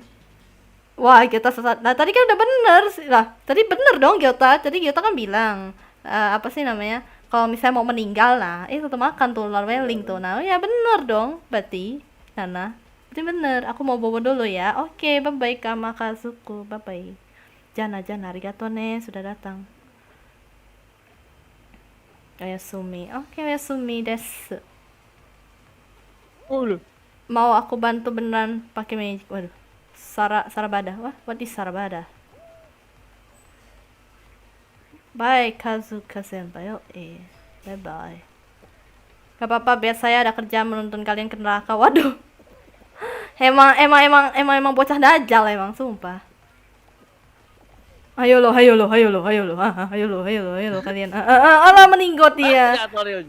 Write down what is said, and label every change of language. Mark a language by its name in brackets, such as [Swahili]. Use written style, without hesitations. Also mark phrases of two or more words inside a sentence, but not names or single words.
[Indonesian] Wah, Gyota sesat. Nah, tadi kan udah bener sih. Lah, tadi bener dong Gyota. Tadi Gyota kan bilang apa sih namanya? Kalau misalnya mau meninggal lah, tetap makan tuh ular weling tuh. Nah, ya bener dong. Berarti Nana. Berarti bener. Aku mau bobo dulu ya. Oke, [English] bye-bye Kamakazuku. Bye-bye. [Indonesian] Jana, [Japanese] arigato ne [Indonesian] sudah datang. Oyasumi. [Japanese] Oke, oyasumi desu. [Indonesian] Oh, loh. Mau aku bantu beneran pakai magic. Waduh. Sarabada. Wah, [English] what is Sarabada? Bye Kazuka senpai. Bye bye. [Indonesian] Gak apa-apa, biar saya ada kerjaan menuntun kalian ke neraka. Waduh. Emang bocah dajal emang, sumpah. Ayo lo kalian. Alah meninggot dia. Jatuh, Ryuji.